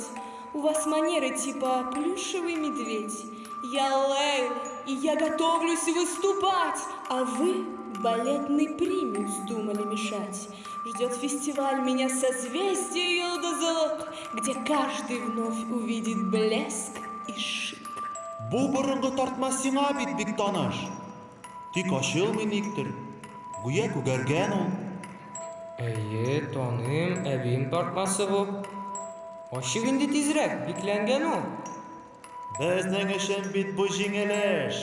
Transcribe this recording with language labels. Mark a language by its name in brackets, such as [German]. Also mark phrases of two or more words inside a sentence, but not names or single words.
[Russian] У вас манеры типа плюшевый медведь. Я Лейла, и я готовлюсь выступать. А вы балетный примус думали мешать. Ждет фестиваль меня созвездие Йылдызылык, где каждый вновь увидит блеск и шик. [Tatar] Бу борынғы тартма сиңа бит бик таныш. Тик ачылмый никтер. Гүя күгәргән ул. Әйе, таным, әбием тартмасы бу. Ачык инде тизрәк, бикләнгән ул. Безнең өчен бит бу җиңел эш.